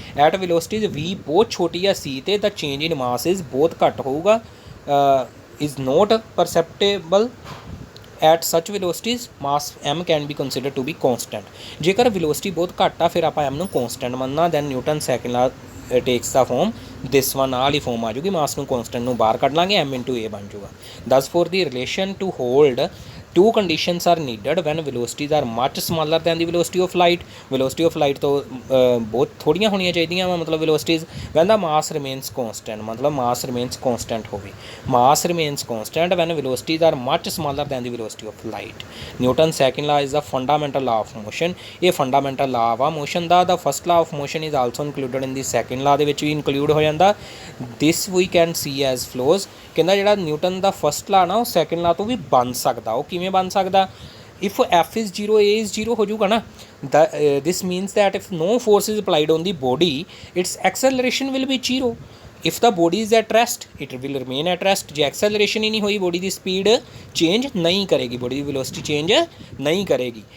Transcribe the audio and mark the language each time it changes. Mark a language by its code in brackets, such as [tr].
[en] at velocities v [pa] ਬਹੁਤ ਛੋਟੀ ਆ [en] c ਤੇ ਦਾ change in mass is [pa] ਬਹੁਤ ਘੱਟ ਹੋਊਗਾ, [en] Is not perceptible at such velocities mass m can be consider to be constant. [pa] ਜੇਕਰ ਵੈਲੋਸਿਟੀ ਬਹੁਤ ਘੱਟ ਆ ਫਿਰ ਆਪਾਂ m ਨੂੰ ਕੌਂਸਟੈਂਟ ਮੰਨਣਾ। [en] then Newton second law takes the form this one, [pa] ਨਾਲ ਹੀ ਫੋਰਮ ਆ ਜੂਗੀ। ਮਾਸ ਨੂੰ ਕੌਂਸਟੈਂਟ ਨੂੰ ਬਾਹਰ ਕੱਢ ਲਾਂਗੇ, m ਇੰਟੂ a ਬਣ ਜੂਗਾ। [en] Thus for the relation to hold two conditions are needed when velocities are much smaller than the velocity of light। [pa] velocity of light ਤੋਂ ਬਹੁਤ ਥੋੜੀਆਂ ਹੋਣੀਆਂ ਚਾਹੀਦੀਆਂ ਵਾ, ਮਤਲਬ [en] velocities when the mass remains constant, [pa] ਮਤਲਬ [en] mass remains constant [pa] ਹੋਵੇ। [en] mass remains constant when velocities are much smaller than the velocity of light। Newton's second law is the fundamental law of motion। [pa] ਇਹ fundamental law ਵਾ motion ਦਾ। [en] the first law of motion is also included in the second law [pa] ਦੇ ਵਿੱਚ ਵੀ include ਹੋ ਜਾਂਦਾ। [en] this we can see as flows। [pa] ਕਹਿੰਦਾ ਜਿਹੜਾ Newton ਦਾ first ਲਾ ਨਾ, ਉਹ ਸੈਕਿੰਡ ਲਾ ਤੋਂ ਵੀ ਬਣ ਸਕਦਾ। ਉਹ ਕਿਵੇਂ ਬਣ ਸਕਦਾ? [en] if F is 0 A is 0 [pa] ਹੋ ਜਾਊਗਾ ਨਾ, [en] This means that if no force is applied on the body its acceleration will be 0। If the body is at rest it will remain at rest. [pa] ਜੇ ਐਕਸਲਰੇਸ਼ਨ ਹੀ ਨਹੀਂ ਹੋਈ, body ਦੀ speed change ਨਹੀਂ ਕਰੇਗੀ, [en] Body ਦੀ velocity change ਨਹੀਂ ਕਰੇਗੀ।